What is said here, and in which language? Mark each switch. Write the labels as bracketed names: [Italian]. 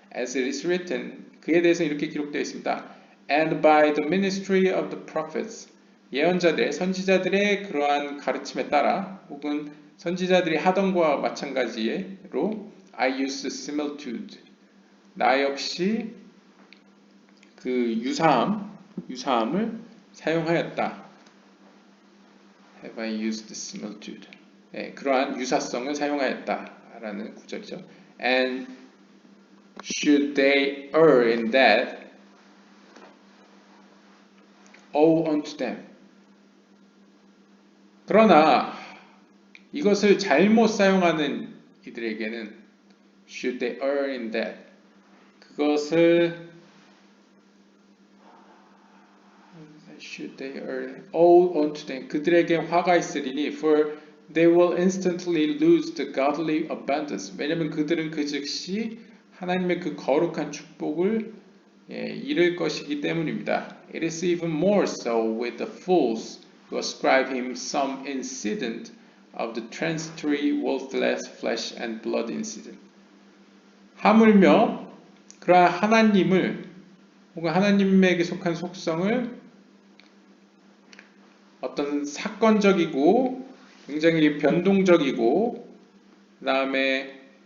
[English] As it is written, [Korean] 그에 대해서 이렇게 기록되어 있습니다. [English] And by the ministry of the prophets, [Korean] 예언자들, 선지자들의 그러한 가르침에 따라 혹은 선지자들이 하던 것과 마찬가지로 [English] I used similitude, [Korean] 나 역시 그 유사함을 사용하였다. [English] Have I used similitude? [Korean] 네, 그러한 유사성을 사용하였다라는 구절이죠. [English] And should they err in that, woe unto them. [Korean] 그러나 이것을 잘못 사용하는 이들에게는 [English] should they err in that, [Korean] 그것을 [English] should they err, woe unto them, [Korean] 그들에게 화가 있으리니 [English] for they will instantly lose the godly abundance. [Korean] 왜냐하면 그들은 그 즉시 하나님의 그 거룩한 축복을 잃을 것이기 때문입니다. [English] It is even more so with the fools who ascribe him some incident of the transitory worthless flesh and blood incident. [Korean] 하물며 그러한 하나님을 혹은 하나님에게 속한 속성을 어떤 사건적이고 굉장히 변동적이고 그 다음에